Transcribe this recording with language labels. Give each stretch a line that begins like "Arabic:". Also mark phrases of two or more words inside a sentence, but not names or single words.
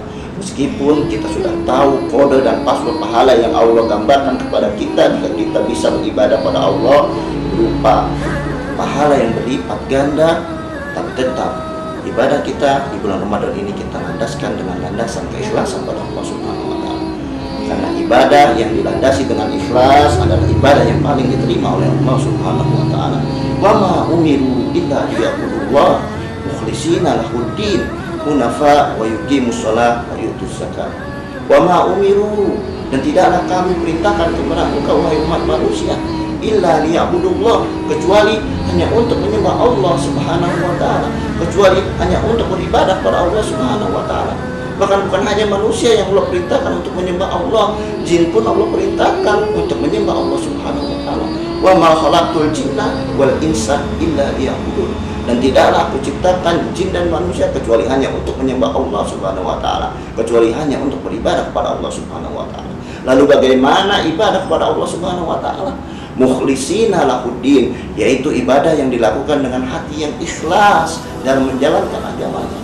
Indonesian: Meskipun kita sudah tahu kode dan password pahala yang Allah gambarkan kepada kita jika kita bisa beribadah pada Allah berupa pahala yang berlipat ganda, tapi tetap ibadah kita di bulan Ramadan ini kita landaskan dengan landasan keikhlasan pada Allah
Arabic: سبحانه وتعالى.
Indonesian: Karena ibadah yang dilandasi dengan ikhlas adalah ibadah yang paling diterima oleh Allah
Arabic: سبحانه وتعالى. وما أمروا إلا ليعبدوا الله مخلصين له الدين حنفاء ويقيموا الصلاة ويؤتوا الزكاة. وما أمروا,
Indonesian: dan tidaklah kami perintahkan kepada engkau wahai umat manusia
Arabic: إلا ليعبدوا الله,
Indonesian: kecuali hanya untuk menyembah Allah
Arabic: سبحانه وتعالى,
Indonesian: kecuali hanya untuk beribadah kepada Allah
Arabic: سبحانه وتعالى.
Indonesian: Bahkan bukan hanya manusia yang Allah perintahkan untuk menyembah Allah, jin pun Allah perintahkan untuk menyembah Allah
Arabic: سبحانه وتعالى. وما خلقت الجن والإنس إلا ليعبدون.
Indonesian: Dan tidaklah aku ciptakan jin dan manusia kecuali hanya untuk menyembah Allah
Arabic: سبحانه وتعالى,
Indonesian: kecuali hanya untuk beribadah kepada Allah
Arabic: سبحانه وتعالى.
Indonesian: Lalu bagaimana ibadah kepada Allah
Arabic: سبحانه وتعالى? مخلصين له الدين,
Indonesian: yaitu ibadah yang dilakukan dengan hati yang ikhlas dalam menjalankan agamanya.